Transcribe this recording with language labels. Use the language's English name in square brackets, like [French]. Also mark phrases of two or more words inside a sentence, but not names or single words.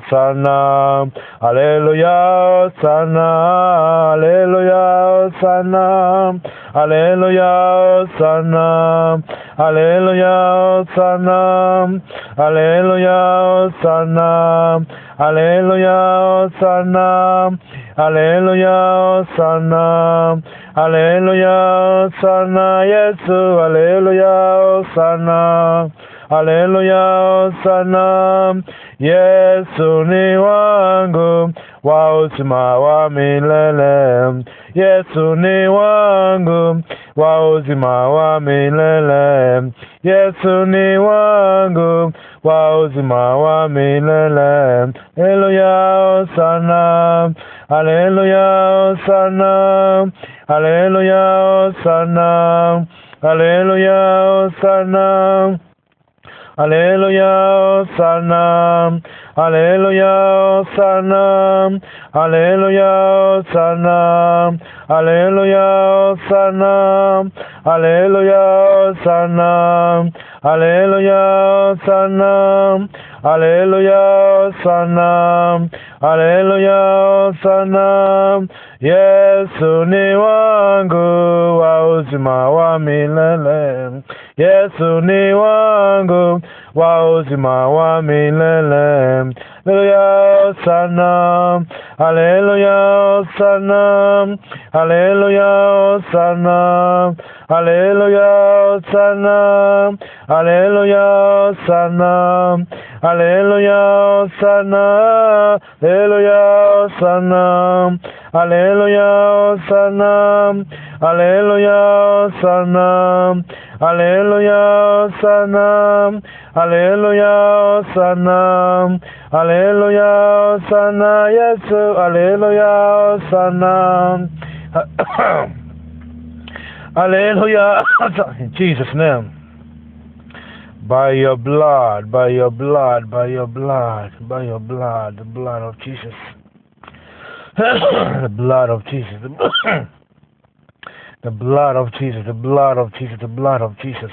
[English] Hosanna, hallelujah, Hosanna, hallelujah, Hosanna, hallelujah, Hosanna, hallelujah, Hosanna, hallelujah, Hosanna, hallelujah, Hosanna, hallelujah, Hosanna, hallelujah, Hosanna, Yesu, hallelujah, Hosanna, hallelujah, Hosanna, [Swahili] Yesu ni wangu wa uzima wa milele, Yesu ni wangu wa uzima wa milele, Yesu ni wangu wa uzima wa milele, [English] hallelujah, Hosanna, hallelujah, Hosanna, hallelujah, Hosanna, hallelujah, Hosanna, hallelujah, Hosanna, hallelujah, Hosanna, hallelujah, Hosanna, hallelujah, Hosanna, hallelujah, Hosanna, hallelujah, Hosanna, hallelujah, Hosanna, hallelujah, Hosanna, [Swahili] Yesu ni wangu wa uzima wa milele, Yesu ni wangu wa uzima wa milele, [English] hallelujah, Hosanna, hallelujah, Hosanna, hallelujah, Hosanna, hallelujah, Hosanna, hallelujah, Hosanna, hallelujah, Hosanna, hallelujah, Hosanna, hallelujah, Hosanna, hallelujah, Hosanna, hallelujah, Hosanna, hallelujah, Hosanna, hallelujah, Hosanna, Yesu, hallelujah, Hosanna, hallelujah, in Jesus' name. By your blood, by your blood, by your blood, by your blood, the blood of Jesus, the blood of Jesus, the blood of Jesus, the blood of Jesus, the blood of Jesus.